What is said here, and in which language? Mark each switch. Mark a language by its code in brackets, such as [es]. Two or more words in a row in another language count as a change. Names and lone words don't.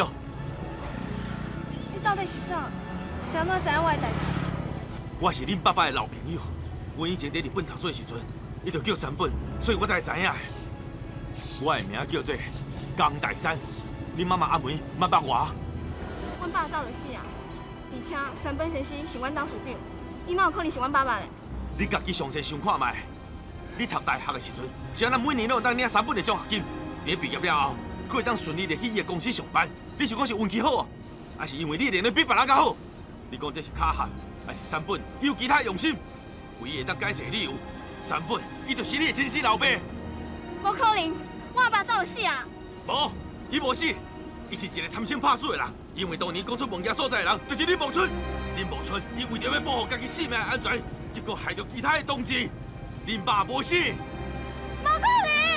[nan] 你到底是啥？是安怎知影我的代志？我是恁爸爸的老朋友，阮以前在日本读书的时阵，伊就叫3本，所以我才会知影的。我的名叫做江大山，恁妈妈阿梅捌捌我。阮爸早就死啊，而且3本先生是阮董事长，伊哪有可能是阮爸爸呢？你家己详细想看卖，你读大学的时阵，是安怎每年都有当领3本的奖学金？伫毕业了后，可会当顺利的去伊的公司上班？你是讲是运气好啊，还是因为你练得比别人较好？你讲这是巧合，还是3本伊有其他用心？唯一会当解释的理由，3本伊就是你的亲生老爸。无可能，我阿爸早就死啊！无，伊无死，伊是一个贪生怕死的人。因为当年讲出梦家所在的人，就是林茂春。林茂春，伊为着要保护家己性命的安全，结果害着其他的同志。恁爸无死，无可能！